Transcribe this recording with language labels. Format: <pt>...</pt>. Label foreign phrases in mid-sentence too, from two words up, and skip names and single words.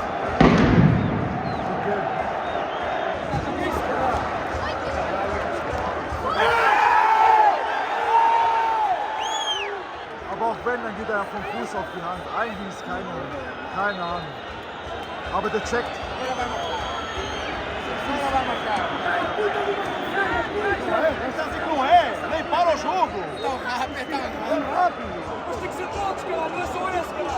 <de>Okay. Aber auch wenn, dann geht er ja vom Fuß auf die Hand. Eigentlich ist keine Ahnung. Aber der checkt.</de> <pt>Nem para o jogo! Mas tem que ser todos, caralho, não é só esse, caralho!</pt>